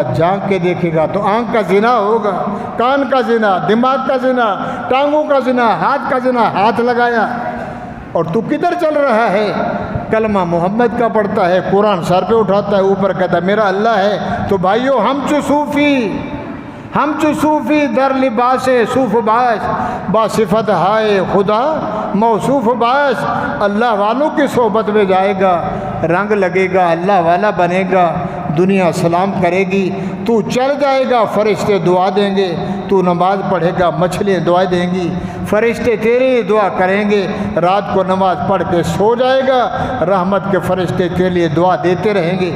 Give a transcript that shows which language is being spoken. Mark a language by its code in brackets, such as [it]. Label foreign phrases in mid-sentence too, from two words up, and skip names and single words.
[ur] جھانک کے دیکھے گا تو آنکھ کا زنا ہوگا، کان کا زنا، دماغ کا زنا، ٹانگوں کا زنا، ہاتھ کا زنا، ہاتھ لگایا۔ اور تو کدھر چل رہا ہے؟ کلمہ محمد کا پڑھتا ہے، قرآن سر پہ اٹھاتا ہے، اوپر کہتا ہے میرا اللہ ہے۔ تو بھائیو [fa] ہم چو صوفی در لباس صوف باش، باصفت ہائے خدا موصوف باش۔ [ur] اللہ والوں کی صحبت میں جائے گا، رنگ لگے گا، اللہ والا بنے گا، دنیا سلام کرے گی۔ تو چل جائے گا فرشتے دعا دیں گے، تو نماز پڑھے گا مچھلیاں دعا دیں گی، فرشتے تیرے لیے دعا کریں گے۔ رات کو نماز پڑھ کے سو جائے گا، رحمت کے فرشتے تیرے لیے دعا دیتے رہیں گے۔